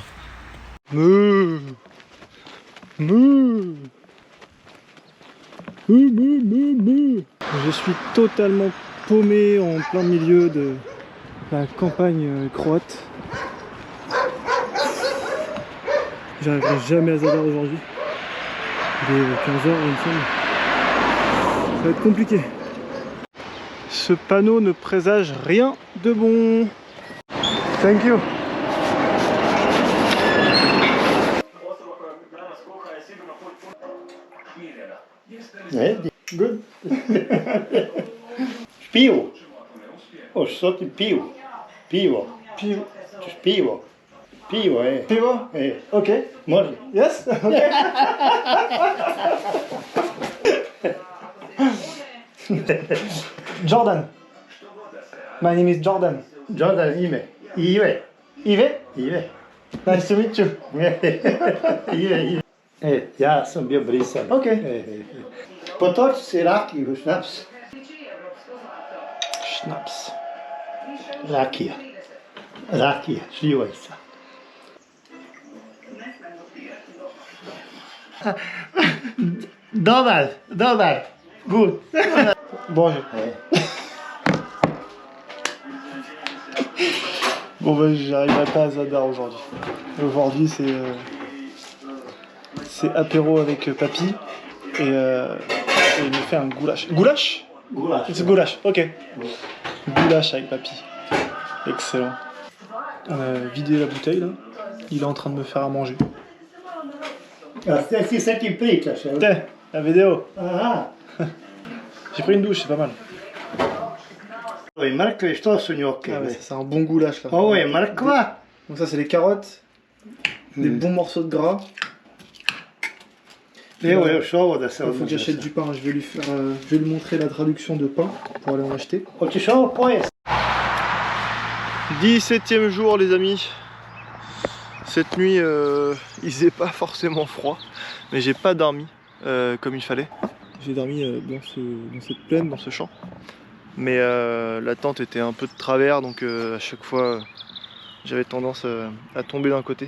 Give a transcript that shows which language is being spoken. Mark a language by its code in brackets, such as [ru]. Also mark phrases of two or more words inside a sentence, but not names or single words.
[fr] Je suis totalement paumé en plein milieu de la campagne croate. J'arriverai jamais à Zadar aujourd'hui. Il est 15h il me semble. Ça va être compliqué. Ce panneau ne présage rien de bon. [en] Thank you. Good. [hr] Pivo. Oh, što ti pivo? Pivo. Pivo. Ćeš pivo? Pivo, Pivo? Ok. Može. [en] Yes? Ok. Jordan. My name is Jordan. [hr] Jordan ime. Ive. Ive? Ive. [en] Nice to meet you. [hr] Ive. Ja sam bio brisan. Ok. Potoči si rakiju, šnaps. Schnaps. Rakija. Rakija, šljivajca. Dobar, dobar. [en] Good. [fr] Bon. Bon bah j'arriverai pas à Zadar aujourd'hui. Aujourd'hui c'est apéro avec papy et il me fait un goulash. Goulash? Goulash. C'est goulash, ok. Goulash avec papy. Excellent. On a vidé la bouteille là. Il est en train de me faire à manger. C'est ça qui [hr] pričaš, jel? [fr] Tiens, la vidéo. Aha. J'ai pris une douche, c'est pas mal. [hr] Ovo je mrkve, što su njoke? [fr] Ah ouais, c'est un bon goulash là. [hr] Ovo je mrkva. [fr] Donc ça c'est les carottes, des bons morceaux de gras. [hr] Evo još ovo da se [fr] Il faut que j'achète du pain, je vais lui montrer la traduction de pain pour aller en acheter. [hr] Hoćeš ovo pojesti? [fr] 17e jour les amis. Cette nuit il faisait pas forcément froid, mais j'ai pas dormi comme il fallait. J'ai dormi dans cette plaine, dans ce champ. Mais la tente était un peu de travers, donc à chaque fois j'avais tendance à tomber d'un côté.